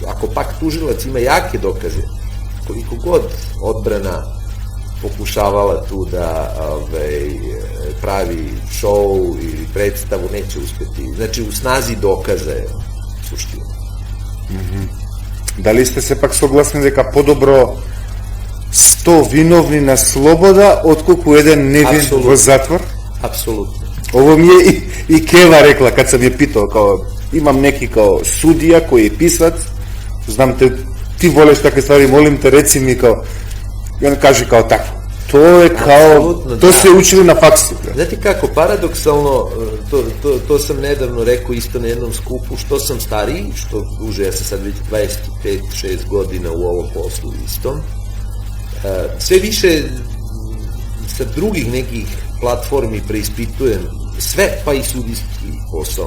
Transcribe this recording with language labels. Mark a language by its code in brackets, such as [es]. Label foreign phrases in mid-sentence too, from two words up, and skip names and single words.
[sr] Ako pak tužilac ima jake dokaze, koliko god odbrana pokušavala tu da pravi show ili predstavu, neće uspeti. Znači, u snazi dokaza je suština. [mk] Da li ste se pak soglasni дека подобро 100 виновни на слобода, отколку еден невин во затвор? [sr] Апсолутно. Ово ми е и Кева рекла, кад сам ја питал, као, имам неки као судија кој е писац, знам те, ти волеш такви ствари, молим те, реци ми, као, и он каже као тако. To je kao, to se učili na faksu. Znate kako, paradoksalno, to sam nedavno rekao isto na jednom skupu, što sam stariji, što duže, ja sam sad već 25-6 godina u ovom poslu istom, sve više sa drugih nekih platformi preispitujem sve, pa i sudijski posao.